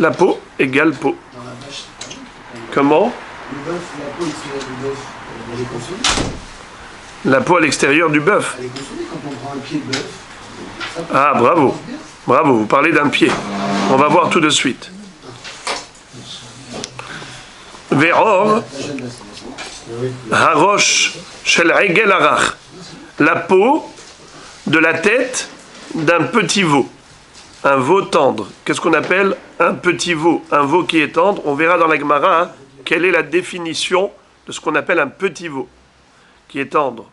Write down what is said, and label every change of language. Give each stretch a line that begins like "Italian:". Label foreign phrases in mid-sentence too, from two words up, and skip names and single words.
French: La peau égale peau. Dans la vache, c'est pareil. Comment? Le bœuf, la peau extérieure du bœuf, elle est consommée. La peau à l'extérieur du bœuf. Elle est consommée quand on prend un pied de bœuf. Ah, bravo. Bravo, vous parlez d'un pied. On va voir tout de suite.
Hebrew: ועור הראש של עגל רך.
French: La peau de la tête d'un petit veau. Un veau tendre. Qu'est-ce qu'on appelle un petit veau? Un veau qui est tendre. On verra dans la Gemara quelle est la définition de ce qu'on appelle un petit veau qui est tendre.